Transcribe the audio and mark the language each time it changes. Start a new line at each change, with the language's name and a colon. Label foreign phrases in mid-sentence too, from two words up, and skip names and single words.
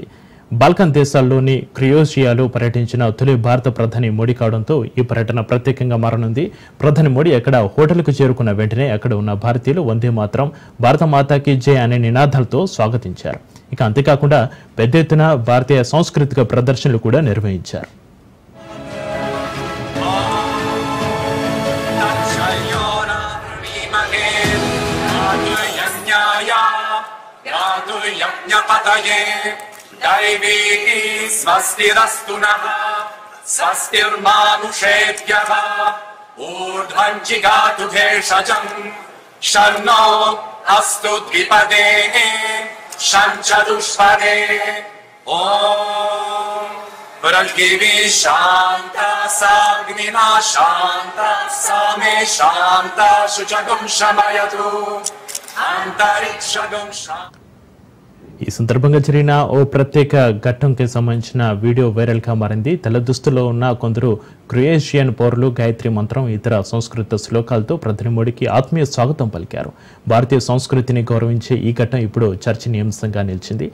Telugu: బాల్కన్ దేశాల్లోని క్రొయేషియాలో పర్యటించిన తొలి భారత ప్రధాని మోడీ కావడంతో ఈ పర్యటన ప్రత్యేకంగా మారనుంది. ప్రధాని మోడీ అక్కడ హోటల్కు చేరుకున్న వెంటనే అక్కడ ఉన్న భారతీయులు వందే మాతరం,
Hindi: भारत माता की जय
Telugu: అనే నినాదాలతో స్వాగతించారు. ఇక అంతేకాకుండా పెద్ద ఎత్తున భారతీయ సాంస్కృతిక ప్రదర్శనలు కూడా నిర్వహించారు.
Sanskrit: दैवीः स्वस्तिरस्तु नः स्वस्तिर्मानुषेभ्यः ऊर्ध्वं जिगातु भेषजम् शन्नो अस्तु द्विपदे शं चतुष्पदे ॐ पृथिवी शान्ता साग्निना शान्ता सा मे शान्ता शुचगुं शमयतु अन्तरिक्षगुं शान्ता.
Telugu: ఈ సందర్భంగా జరిగిన ఓ ప్రత్యేక ఘట్టంకి సంబంధించిన వీడియో వైరల్ గా మారింది. తెల్ల దుస్తుల్లో ఉన్న కొందరు క్రొయేషియన్ పౌరులు గాయత్రి మంత్రం, ఇతర సంస్కృత శ్లోకాలతో ప్రధాని మోడీకి ఆత్మీయ స్వాగతం పలికారు. భారతీయ సంస్కృతిని గౌరవించే ఈ ఘట్టం ఇప్పుడు చర్చనీయాంశంగా నిలిచింది.